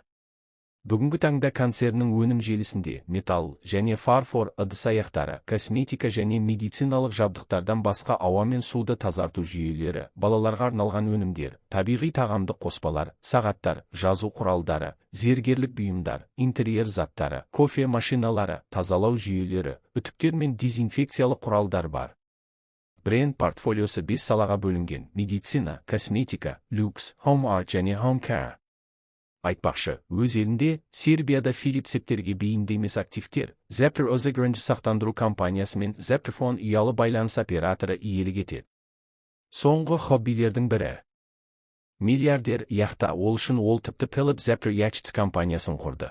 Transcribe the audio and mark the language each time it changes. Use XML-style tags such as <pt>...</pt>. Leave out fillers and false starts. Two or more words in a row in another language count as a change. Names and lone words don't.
<kk>Бүгінгі таңда концерннің өнім желісінде металл және фарфор ыдыс-аяқтары, косметика және медициналық жабдықтардан басқа ауа мен суды тазарту жүйелері, балаларға арналған өнімдер, табиғи тағамдық қоспалар, сағаттар, жазу құралдары, зергерлік бұйымдар, интерьер заттары, кофе машиналары, тазалау жүйелері, үтіктер мен дезинфекциялық құралдар бар. Бренд портфолиосы 5 салаға бөлінген: медицина, косметика, люкс,</kk> <en>home art және home care.</en> <kk>Айтпақшы, өз елінде, Сербияда Филип септерге бейінді емес активтер, Zepter Özagrange сақтандыру компаниясы мен Zepterphone ұялы байланыс операторы иелік етеді. Соңғы хоббилердің бірі. Миллиардер яхта, ол үшін ол тіпті Philip Zepter Yachts компаниясын құрды.</kk>